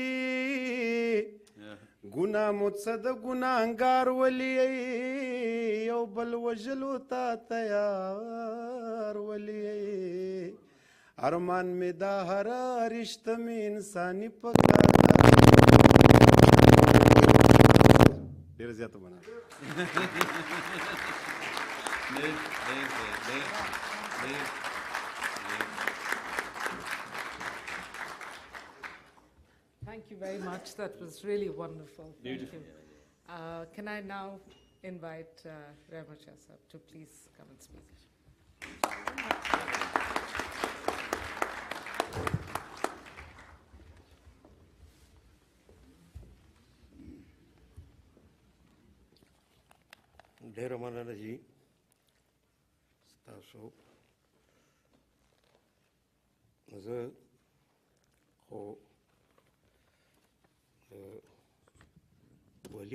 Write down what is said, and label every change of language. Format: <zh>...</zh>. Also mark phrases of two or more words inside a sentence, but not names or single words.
<ps>ګناه مو څه د ګناهګار ولي یو بل وژلو ته تیار ولي ارمان مې دا هر رشته مې انساني پکار ده ډېر زیاته بنا</ps> <en>Thank you very much. That was really wonderful. Beautiful. Thank you. Can I now invite Rahmat Shah to please come and speak?</en> <ps>ډېره مننه جی ستاسو زه خو ولی</ps>